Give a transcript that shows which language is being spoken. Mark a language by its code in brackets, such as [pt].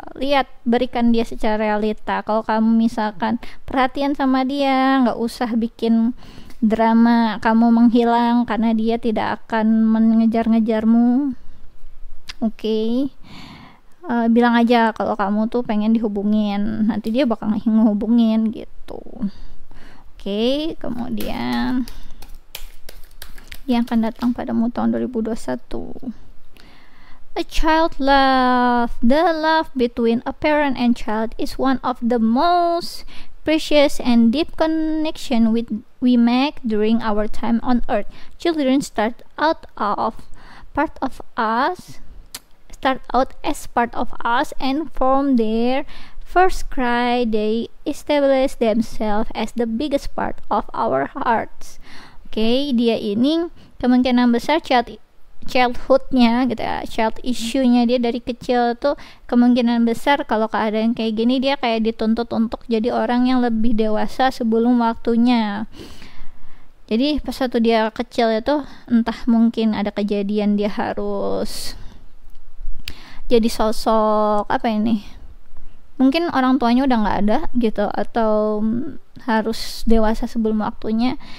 [id] Lihat, berikan dia secara realita. Kalau kamu misalkan perhatian sama dia, nggak usah bikin drama kamu menghilang karena dia tidak akan mengejar-ngejarmu. Oke. Bilang aja kalau kamu tuh pengen dihubungin, nanti dia bakal ngehubungin gitu. Oke, kemudian yang akan datang padamu tahun 2021. [en] A child love. The love between a parent and child is one of the most precious and deep connection we make during our time on earth. Children start out as part of us, and from their first cry they establish themselves as the biggest part of our hearts. [id] Oke, dia ini kemungkinan besar childhoodnya gitu ya, child issue-nya dia dari kecil tuh kemungkinan besar kalau keadaan kayak gini dia kayak dituntut untuk jadi orang yang lebih dewasa sebelum waktunya. Jadi pas waktu dia kecil itu entah mungkin ada kejadian dia harus jadi sosok apa ini, mungkin orang tuanya udah nggak ada gitu, atau harus dewasa sebelum waktunya.